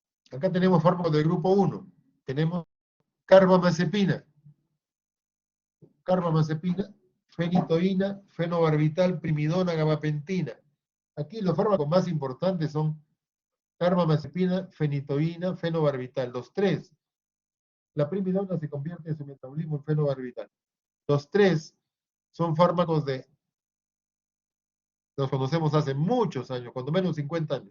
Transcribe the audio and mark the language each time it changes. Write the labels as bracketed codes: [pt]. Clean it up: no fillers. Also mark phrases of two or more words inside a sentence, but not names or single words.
[es] Acá tenemos fármacos del grupo 1. Tenemos carbamazepina, fenitoína, fenobarbital, primidona, gabapentina. Aquí los fármacos más importantes son carbamazepina, fenitoína, fenobarbital. Los tres. La primidona se convierte en su metabolismo en fenobarbital. Los tres son fármacos los conocemos hace muchos años, cuando menos 50 años.